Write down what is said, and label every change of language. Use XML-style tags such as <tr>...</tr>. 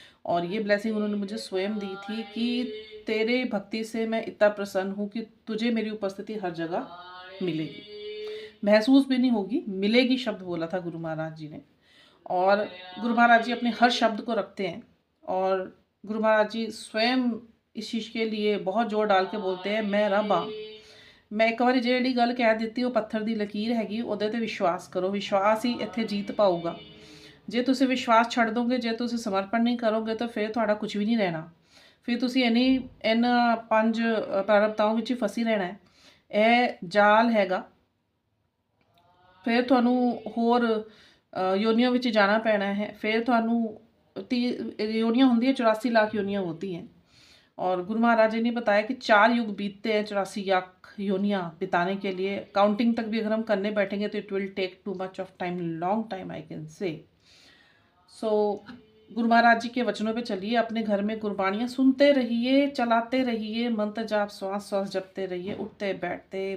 <hi>और ये ब्लेसिंग उन्होंने मुझे स्वयं दी थी कि तेरे भक्ति से मैं इतना प्रसन्न हूँ कि तुझे मेरी उपस्थिति हर जगह मिलेगी, महसूस भी नहीं होगी, मिलेगी शब्द बोला था गुरु महाराज जी ने। और गुरु महाराज जी अपने हर शब्द को रखते हैं और गुरु महाराज जी स्वयं इस चीज़ के लिए बहुत जोर डाल के बोलते हैं,</hi> <pa>मैं रब हाँ।</pa> <hi>मैं एक बार</hi> <pa>ਜਿਹੜੀ ਗੱਲ ਕਹਿ ਦਿੱਤੀ ਉਹ ਪੱਥਰ ਦੀ ਲਕੀਰ ਹੈਗੀ, ਉਹਦੇ ਤੇ ਵਿਸ਼ਵਾਸ ਕਰੋ, ਵਿਸ਼ਵਾਸ ਹੀ ਇੱਥੇ ਜੀਤ ਪਾਊਗਾ। ਜੇ ਤੁਸੀਂ ਵਿਸ਼ਵਾਸ ਛੱਡ ਦੋਗੇ, ਜੇ ਤੁਸੀਂ ਸਮਰਪਣ ਨਹੀਂ ਕਰੋਗੇ ਤਾਂ ਫਿਰ ਤੁਹਾਡਾ ਕੁਝ ਵੀ ਨਹੀਂ ਰਹਿਣਾ, ਫਿਰ ਤੁਸੀਂ ਇਹਨਾਂ 5 ਪ੍ਰਾਰਬਧਤਾਵਾਂ ਵਿੱਚ ਹੀ ਫਸੀ ਰਹਿਣਾ ਹੈ। ਇਹ ਜਾਲ ਹੈਗਾ, ਫਿਰ ਤੁਹਾਨੂੰ ਹੋਰ योनियों ਵਿੱਚ जाना पैना है।</pa> <hi>फिर ਤੁਹਾਨੂੰ योनियाँ होंगी, 84 लाख योनियाँ होती हैं। और गुरु महाराज जी ने बताया कि 4 युग बीतते हैं 84 लाख योनियाँ बिताने के लिए। काउंटिंग तक भी अगर हम करने बैठेंगे तो</hi> <en>It will take too much of time, long time I can say.</en> <hi>सो गुरु महाराज जी के वचनों पे चलिए, अपने घर में गुरबाणियाँ सुनते रहिए, चलाते रहिए, मंत्र जाप श्वास श्वास जपते रहिए, उठते बैठते।</hi>